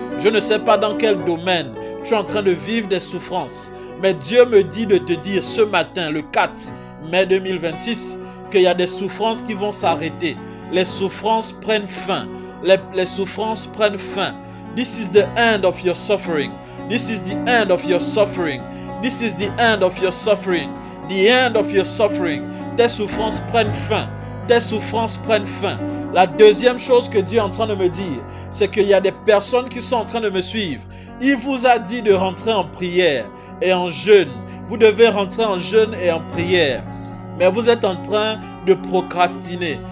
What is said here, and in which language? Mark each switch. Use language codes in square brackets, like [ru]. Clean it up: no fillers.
[fr] Je ne sais pas dans quel domaine tu es en train de vivre des souffrances, mais Dieu me dit de te dire ce matin, le 4 mai 2026, qu'il y a des souffrances qui vont s'arrêter. Les souffrances prennent fin. Les souffrances prennent fin. [en] This is the end of your suffering. This is the end of your suffering. This is the end of your suffering. The end of your suffering. [fr] Tes souffrances prennent fin. Tes souffrances prennent fin. La deuxième chose que Dieu est en train de me dire, c'est qu'il y a des personnes qui sont en train de me suivre. Il vous a dit de rentrer en prière et en jeûne. Vous devez rentrer en jeûne et en prière. Mais vous êtes en train de procrastiner.